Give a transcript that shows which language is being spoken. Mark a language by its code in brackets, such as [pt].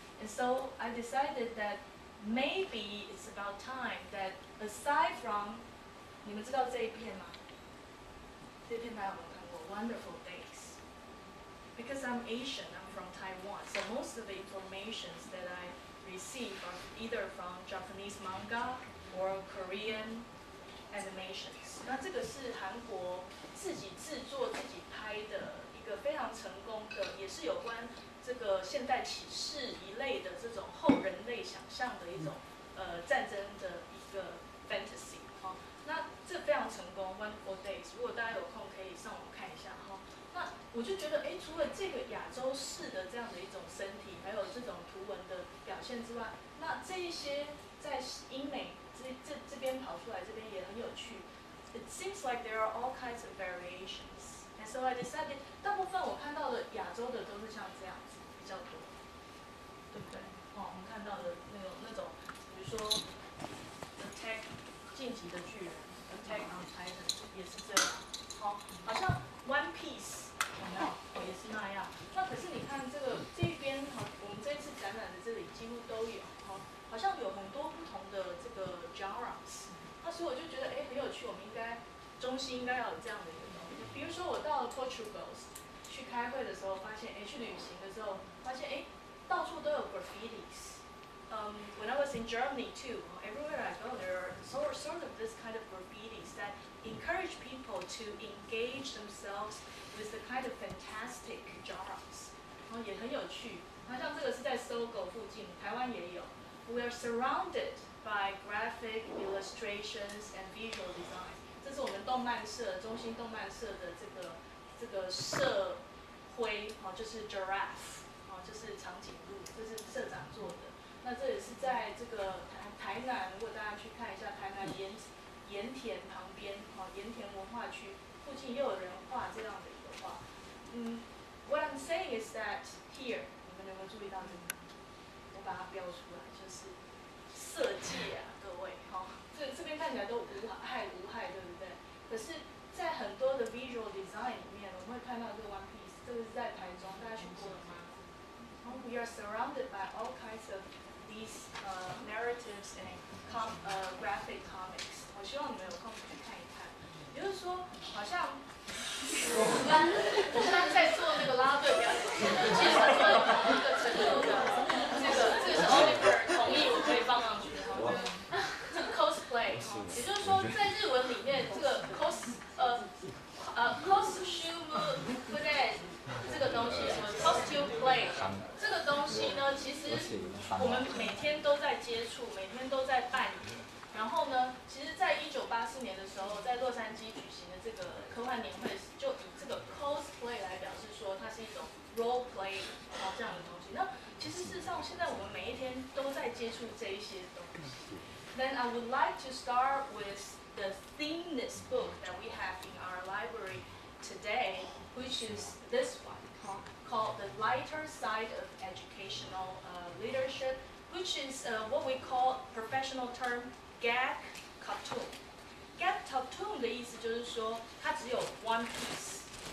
[en] And so I decided that maybe it's about time that aside from [zh] 你们知道这一片吗？这片大家有没有看过 ？Wonderful Days. [en] Because I'm Asian, I'm from Taiwan, so most of the informations that I receive are either from Japanese manga or Korean animations. [zh] 那这个是韩国自己制作、自己拍的一个非常成功的，也是有关这个现代启示一类的这种后人类想象的一种战争的一个 fantasy 哈、那这非常成功 ，Wonderful Days。如果大家有空可以上网看一下哈、那我就觉得，除了这个亚洲式的这样的一种身体，还有这种图文的表现之外，那这一些在英美这边跑出来，这边也很有趣。 [en] It seems like there are all kinds of variations, and so I decided， [zh] 大部分我看到的亚洲的都是像这样子比较多，对不对？哦，我们看到的那种，比如说 Attack 晋级的巨人 ，Attack on Titan 也是这样，好像 One Piece 有没有？也是那样。那可是你看这一边，我们这一次展览的这里几乎都有，好像有很多不同的这个 genres。那所以我就觉得，很有趣，我们中心应该要有这样的一个东西。比如说我到了 Portugal 去开会的时候，发现，去旅行的时候，发现，到处都有 graffitis。 [en] When I was in Germany too, everywhere I go, there are sort of this kind of graffitis that encourage people to engage themselves with the kind of fantastic genres， [zh] 然后也很有趣。那像这个是在搜狗附近，台湾也有。 [en] We are surrounded by graphic illustrations and visual design。 [zh] 这是我们动漫社中心动漫社的这个社徽，就是 giraffe，就是长颈鹿，这是社长做的。那这也是在这个台南，如果大家去看一下台南盐田旁边，盐田文化区附近又有人画这样的一个画。 [en] What I'm saying is that here， [zh] 你们有没有注意到这个？我把它标出来，就是色戒啊，各位，这边看起来都无害，对不对？可是，在很多的 visual design 里面，我们会看到这个 One Piece， 这个是在台中，大家去过了吗？ [en] We are surrounded by all kinds of these narratives and graphic comics。 [zh] 我希望你们有空可以看一看。也就是说，好像我刚在做那个拉队表演，其实做一个程度的这个是 Oliver 同意我可以放上去的，我觉得这个 cosplay， 也就是说在日文里面这个 costume play 这个东西，costume play 这个东西呢，其实我们每天都在接触，每天都在扮演。然后呢，其实，在1984年的时候，在洛杉矶举行的这个科幻年会，就以这个 cosplay 来表示说，它是一种 role play 这样的东西。那其实事实上，现在我们每一天都在接触这一些东西。 [en] Then I would like to start with the themeless book that we have in our library today, which is this one called The Lighter Side of Educational Leadership, which is what we call professional term.Gag cartoon，gag cartoon [zh] 的意思就是说，它只有 [en] one piece，